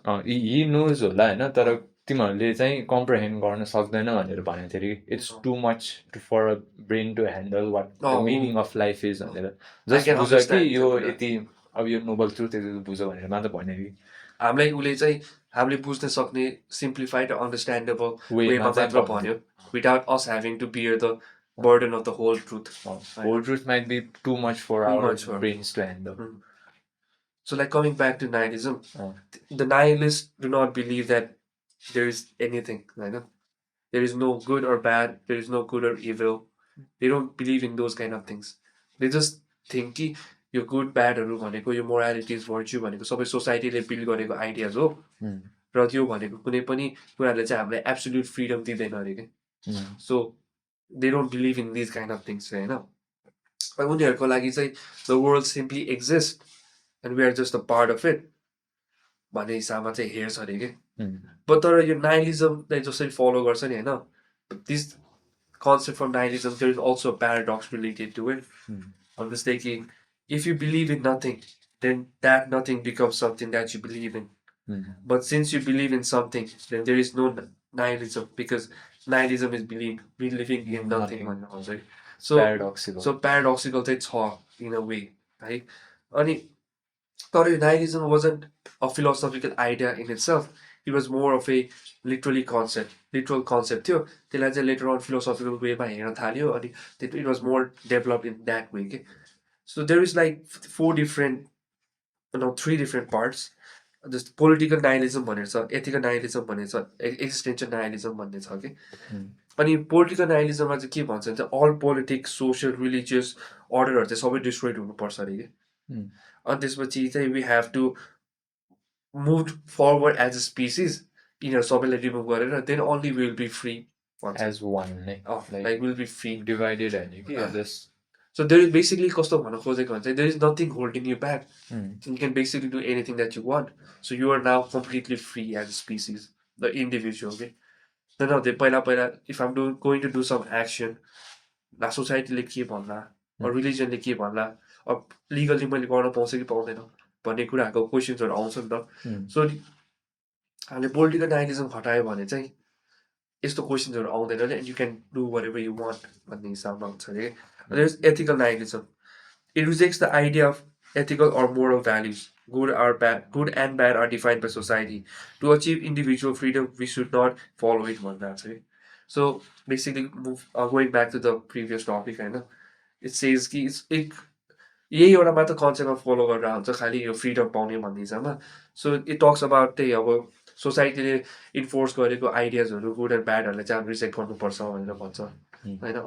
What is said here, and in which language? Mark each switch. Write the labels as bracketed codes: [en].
[ne] He knows होला होइन तर तिमीहरूले चाहिँ कम्प्रहेन्ड गर्न सक्दैन भनेर भनेको थियो अरे [en] it's too much for a brain to handle what the meaning of life is [ne] भनेर जस्ट बुझ कि यो यति अब यो नोबल ट्रुथ यति बुझ भनेर मात्र भन्यो कि हामीलाई उसले चाहिँ हामीले बुझ्न सक्ने सिम्प्लिफाइड अन्डरस्ट्यान्डेबल वेमा मात्र भन्यो [en] Without us having to bear the burden of the whole truth. Whole truth might be too much for our brains to handle. So like coming back to nihilism, the nihilists do not believe that there is anything. Right? There is no good or bad. There is no good or evil. They don't believe in those kind of things. They just think [ne] कि यो good badहरू भनेको यो moralities virtue भनेको सबै सोसाइटीले build गरेको ideas हो र त्यो भनेको कुनै पनि कुराले चाहिँ हामीलाई एब्सोल्युट फ्रिडम दिँदैन अरे के so [en] they don't believe in these kind of things [ne] होइन उनीहरूको लागि चाहिँ [en] the world simply exists and we are just a part of it [ne] भन्ने हिसाबमा चाहिँ हेर्छ अरे के [en] but [ne] तर यो nihilismलाई जसरी फलो गर्छ नि होइन [en] this concept from nihilism there is also a paradox related to it I'm just thinking if you believe in nothing then that nothing becomes something that you believe in but since you believe in something then there is no nihilism because nihilism is believing in nothing. So paradoxical चाहिँ छ in a way है अनि तर nihilism wasn't a philosophical idea in itself it was more of a literal concept [ne] थियो त्यसलाई चाहिँ [en] later on philosophical way [ne] मा हेर्न थाल्यो अनि [en] it was more developed in that way के so there is like three different parts जस्तो political nihilism भनेर छ ethical nihilism भनेर छ एक्जिस्टेन्सियल नाइहिलिजम भन्ने छ कि [ne] अनि पोलिटिकल नाइहिलिजममा चाहिँ के भन्छ भने चाहिँ अल पोलिटिक्स सोसियल रिलिजियस अर्डरहरू चाहिँ सबै डिस्ट्रोइड हुनुपर्छ अरे कि अनि त्यसपछि चाहिँ [en] we have to move forward as a species [ne] यिनीहरू सबैलाई रिमुभ गरेर [en] then only will be free as one like will be free [ne] divided होइन कि [en] So there is basically cost of there is nothing holding you back. You can basically do anything that you want. So you are now completely free as a species, the individual. Okay? [ne] they पहिला [en] if I'm going to do some action, [ne] ला सोसाइटीले के भन्ला, रिलिजनले के भन्ला, अब legally मैले गर्न पाउँछु कि पाउँदैन भन्ने कुराहरूको क्वेसन्सहरू आउँछ नि त। सो हामीले पोलिटिकल नाइलिजम हटायो भने चाहिँ यस्तो क्वेसन्सहरू आउँदैन [en] and you can do whatever you want [ne] भन्ने हिसाबमा हुन्छ अरे। [en] There is ethical nihilism, it rejects the idea of ethical or moral values. Good and bad are defined by society. To achieve individual freedom, we should not follow it one that way. So basically, going back to the previous topic, I know it says कि [ne] यही एउटा मात्र कन्सेप्टमा follow गरेर हुन्छ खालि यो freedom पाउने भन्ने हिसाबमा। [en] so it talks about [ne] त्यही अब सोसाइटीले इन्फोर्स गरेको आइडियाजहरू गुड एन्ड ब्याडहरूलाई चाहिँ रिजेक्ट गर्नुपर्छ भनेर भन्छ होइन।